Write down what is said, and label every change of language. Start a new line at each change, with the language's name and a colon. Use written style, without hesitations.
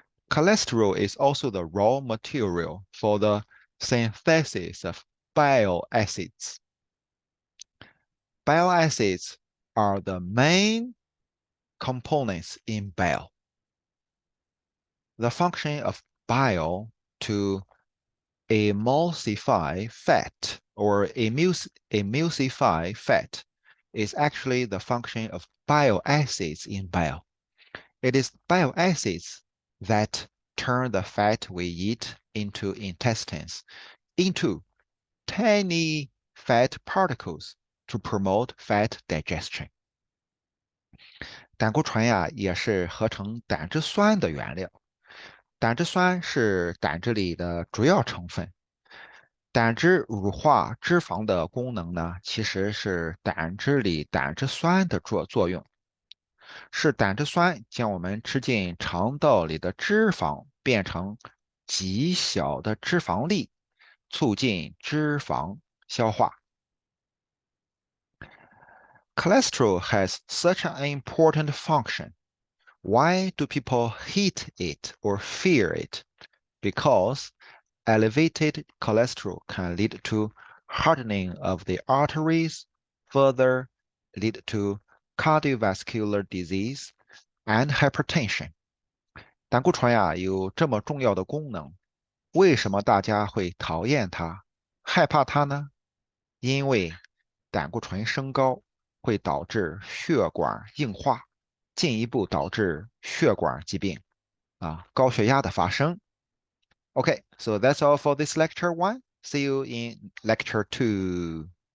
English: Cholesterol is also the raw material for the synthesis of bile acids. Bile acids are the main components in bile. The function of bile to emulsify fat or emulsify fat is actually the function of bile acids in bile. It is bile acids that turn the fat we eat into intestines into tiny fat particles to promote fat digestion。
Chinese: 胆固醇呀，也是合成胆汁酸的原料。胆汁酸是胆汁里的主要成分。胆汁乳化脂肪的功能呢，其实是胆汁里胆汁酸的作用，是胆汁酸将我们吃进肠道里的脂肪变成极小的脂肪粒，促进脂肪消化。
English: Cholesterol has such an important function. Why do people hate it or fear it? Because elevated cholesterol can lead to hardening of the arteries, further lead to cardiovascular disease and hypertension.
Chinese: 胆固醇呀有这么重要的功能，为什么大家会讨厌它、害怕它呢？因为胆固醇升高会导致血管硬化，进一步导致血管疾病高血压的发生。
English: Okay, so that's all for this lecture one. See you in lecture two.